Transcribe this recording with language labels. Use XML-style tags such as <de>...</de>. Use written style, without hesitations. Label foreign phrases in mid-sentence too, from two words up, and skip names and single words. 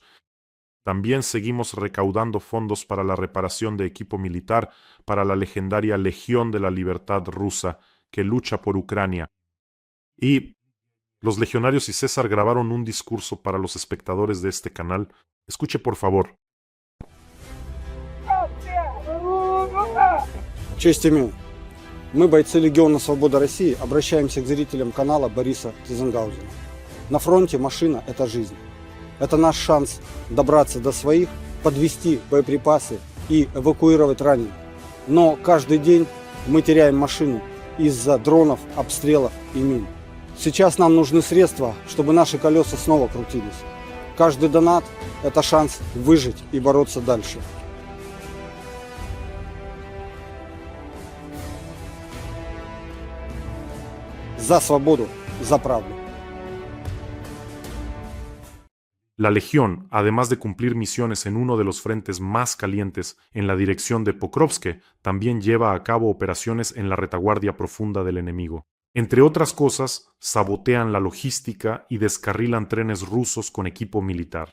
<es>También seguimos recaudando fondos para la reparación de equipo militar para la legendaria Legión de la Libertad rusa que lucha por Ucrania. Y los legionarios y César grabaron un discurso para los espectadores de este canal. Escuche por favor.</es> <ru>Честь имею. Мы, бойцы Легиона Свобода России, обращаемся к зрителям канала Бориса Тизенгаузена. На фронте машина – это жизнь. Это наш шанс добраться до своих, подвести боеприпасы и эвакуировать раненых. Но каждый день мы теряем машину из-за дронов, обстрелов и мин. Сейчас нам нужны средства, чтобы наши колеса снова крутились. Каждый донат – это шанс выжить и бороться дальше. За свободу, за правду.</ru> <es>La Legión, además de cumplir misiones en uno de los frentes más calientes en la dirección de Pokrovsk, también lleva a cabo operaciones en la retaguardia profunda del enemigo. Entre otras cosas, sabotean la logística y descarrilan trenes rusos con equipo militar.</es>